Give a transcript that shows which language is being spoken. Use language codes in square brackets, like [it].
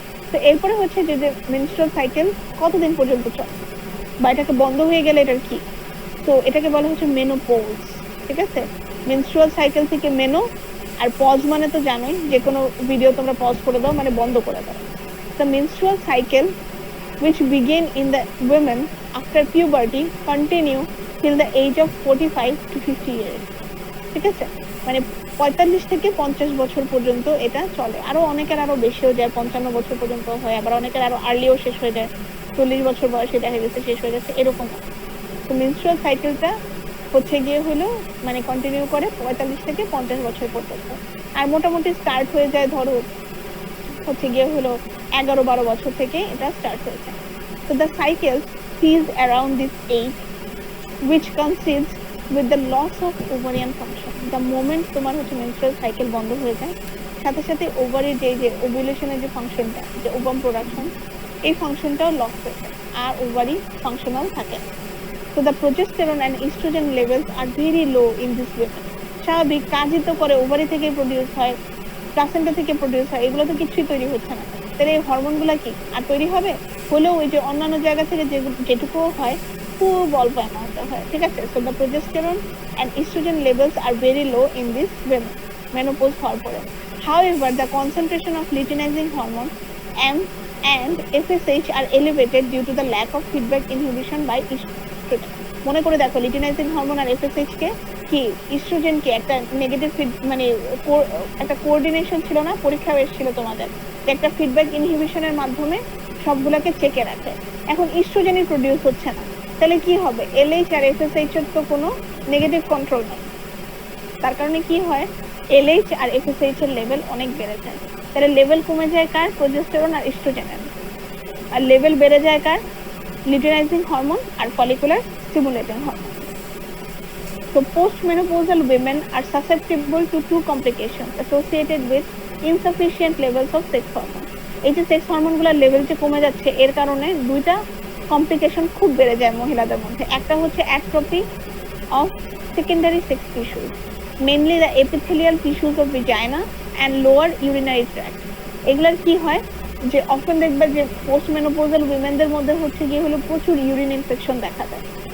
[bn] তো এরপরে হচ্ছে যে মেনস্ট্রুয়াল সাইকেল কতদিন পর্যন্ত চলে বা এটাকে বন্ধ হয়ে গেলে এটার কি, তো এটাকে বলা হচ্ছে মেনোপজ। ঠিক আছে, মেনস্ট্রুয়াল সাইকেল থেকে মেনো, আর পজ মানে তো জানোই, যে কোনো ভিডিও তোমরা পজ করে দাও মানে বন্ধ করে দাও। [en] The menstrual cycle which begin in the women after puberty continue till the age of 45 to 50 years. [bn] ঠিক আছে, মানে 45 থেকে 50 বছর পর্যন্ত এটা চলে। আরো অনেকের আরো বেশিও যায়, 55 বছর পর্যন্ত হয়, আবার অনেকের আরো আর্লিও শেষ হয়ে যায়, 40 বছর বয়সে দেখা গেছে শেষ হয়ে গেছে, এরকম। তো মেনস্ট্রুয়াল সাইকেলটা হচ্ছে গিয়ে হলো মানে কন্টিনিউ করে 45 থেকে 50 বছর পর্যন্ত, আর মোটামুটি স্টার্ট হয়ে যায় ধরো হচ্ছে গিয়ে হলো 11-12 বছর থেকে এটা স্টার্ট হয়েছে। [en] So the cycle cease around this age, which coincides with the loss of ovarian function. The moment [bn] তোমার হচ্ছে menstrual cycle বন্ধ হয়ে যায়, সাথে সাথে ওভারির যে ওভুলেশনের যে ফাংশনটা, যে ওভাম প্রোডাকশন, এই ফাংশনটাও লস হয়ে যায় আর ওভারি ফাংশনাল থাকে। [en] So the progesterone and estrogen levels are very low in this women. [bn] স্বাভাবিক কাজই তো করে, ওভারি থেকে প্রডিউস হয়, প্লাসেন্টা থেকে প্রডিউস হয়, এগুলো তো কিছুই তৈরি হচ্ছে না। তাহলে এই হরমোনগুলো কি আর তৈরি হবে? হলেও ওই যে অন্যান্য জায়গা থেকে যেটুকু হয় খুব অল্প অ্যামাউন্টে হয়। [en] ঠিক আছে, so the progesterone and oestrogen levels are very low in this women [bn] menopause হওয়ার পরে। [en] However, the concentration of luteinizing hormone and FSH are elevated due to the lack of feedback inhibition by estrogen. [bn] মনে করে দেখো, luteinising hormone আর FSH কে কি, oestrogen কে একটা negative মানে একটা coordination ছিল না, পরীক্ষা এসেছিল তোমাদের, যে একটা ফিডব্যাক ইনহিবিশনের মাধ্যমে সবগুলোকে চেকে রাখে। এখন ইস্ট্রোজেনই প্রডিউস হচ্ছে না, তাহলে কি হবে, এলএইচ আর এফএসএইচ এর তো কোনো নেগেটিভ কন্ট্রোল নেই, তার কারণে কি হয়, এলএইচ আর এফএসএইচ এর লেভেল অনেক বেড়ে যায়। তাহলে লেভেল কমে যায় কার, প্রোজেস্টেরন আর এস্ট্রোজেনের, আর লেভেল বেড়ে যায় কার, luteinising hormone আর follicular stimulating hormone. [en] So postmenopausal women are susceptible to two complications associated with insufficient levels of sex hormone. [bn] এই যে সেক্স হরমোনগুলোর লেভেল যে কমে যাচ্ছে এর কারণে দুইটা কমপ্লিকেশন খুব বেড়ে যায় মহিলাদের মধ্যে। একটা হচ্ছে [en] Atrophy of secondary sex tissues, mainly the epithelial tissues of vagina and lower urinary tract. [bn] এগুলার কি হয় যে অফেন দেখবে যে পোস্টমেনোপোজাল উইমেনদের মধ্যে হচ্ছে গিয়ে হলো প্রচুর ইউরিন ইনফেকশন দেখা দেয়।